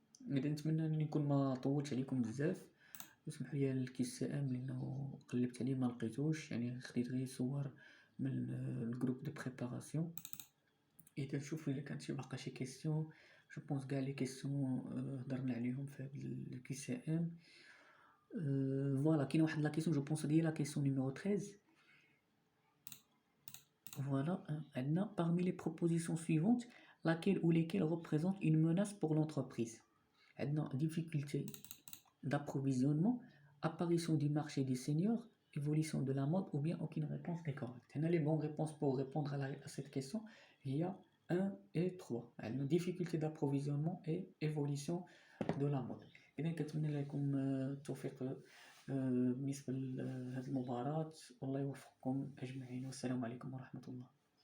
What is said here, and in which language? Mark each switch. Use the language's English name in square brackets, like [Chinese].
[Arabic] إذا نتمنى أني نكون ما طولتش عليكم بزاف. اسمحوا لي الكيس ام لانه قلبت عليه ما لقيتوش، يعني خديت غير صور من الجروب دو بريباراسيون. اذا نشوف الا كانت باقا شي كيسيون، جو بونس كاع لي كيسيون هضرنا عليهم في هذا الكيس ام. فوالا كاينه واحد لا كيسيون جو بونس هي لا كيسيون نيميرو 13. [French] Voilà, maintenant, parmi les propositions suivantes, laquelle ou lesquelles représentent une menace pour l'entreprise? Maintenant, difficulté d'approvisionnement, apparition du marché des seniors, évolution de la mode, ou bien aucune réponse n'est correcte. On a les bonnes réponses pour répondre à cette question. Il y a 1 et 3. Difficulté d'approvisionnement et évolution de la mode. [Arabic] إذا كنتمنى لكم التوفيق بالنسبة لهذه المباراة، والله يوفقكم أجمعين، والسلام عليكم ورحمة الله.